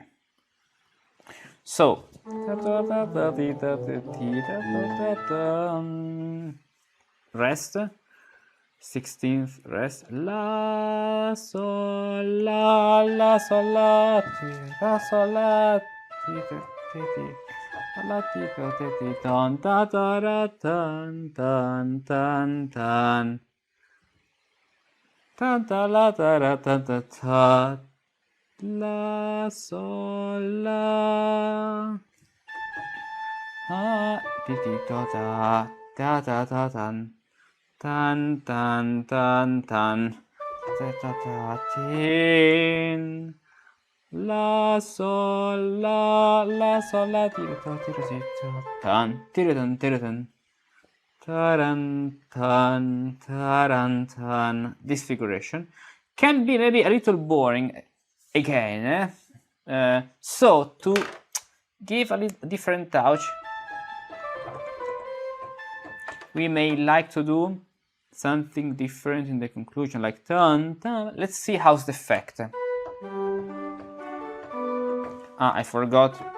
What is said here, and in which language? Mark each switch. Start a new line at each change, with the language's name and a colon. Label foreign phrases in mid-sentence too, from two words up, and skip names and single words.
English: So, rest, 16th rest, la, sol, la, sol, la, sol, la, la, tan, ta, ta, ra, tan, tan, tan, tan, tan, ta, la, ta, ra, tan, ta, ta, la, sol, la, ti, ti, ta, ta, ta, ta, ta, tan, tan, tan, tan, tan, ta, ta, ta, tin, la, sol, la, sol, la, ti, ta, ti, ti, tan, ti, tan, ti, tan, taran, tan, taran, tan. This figuration can be maybe a little boring again, so to give a little different touch, we may like to do something different in the conclusion, like tan, tan. Let's see how's the effect. I forgot.